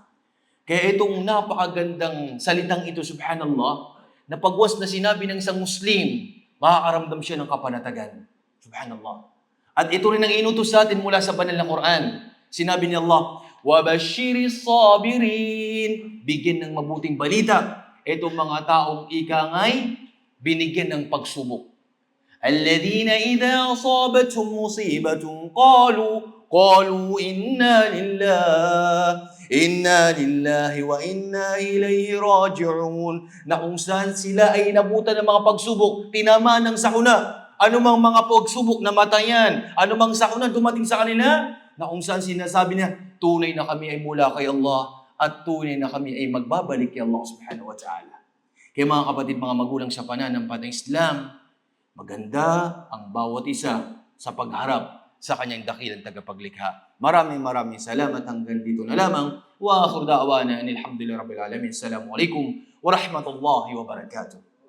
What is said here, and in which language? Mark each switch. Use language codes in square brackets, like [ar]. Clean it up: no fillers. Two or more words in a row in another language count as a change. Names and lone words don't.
[tl] Kaya itong napakagandang salitang ito, subhanallah, na pagwas na sinabi ng isang Muslim, makakaramdam siya ng kapanatagan. Subhanallah. At ito rin ang inutos sa atin mula sa banal na Quran. Sinabi ni Allah, [ar] وَبَشِّرِ الصَّابِرِينَ, [tl] bigyan ng mabuting balita itong mga taong ikangay binigyan ng pagsubok. [ar] الَّذِينَ إِذَا أَصَابَتْهُمْ مُصِيبَةٌ قَالُوا إِنَّا لِلَّهِ وَإِنَّا إِلَيْهِ رَاجِعُونَ, [tl] na kung saan sila ay nabutan ng mga pagsubok, tinamaan ng sakuna, anumang mga pagsubok, namatayan, anumang sakuna dumating sa kanila, na kung saan sinasabi niya, tunay na kami ay mula kay Allah at tunay na kami ay magbabalik kay Allah [ar] سبحانه وتعالى. [tl] Kaya mga kapatid, mga magulang sa pananampalatayang Islam, maganda ang bawat isa sa pagharap sa kanyang dakilang tagapaglikha. Maraming salamat. Hanggang dito na lamang. [ar] وآخر دعوانا الحمد لله رب العالمين. السلام عليكم ورحمة الله وبركاته.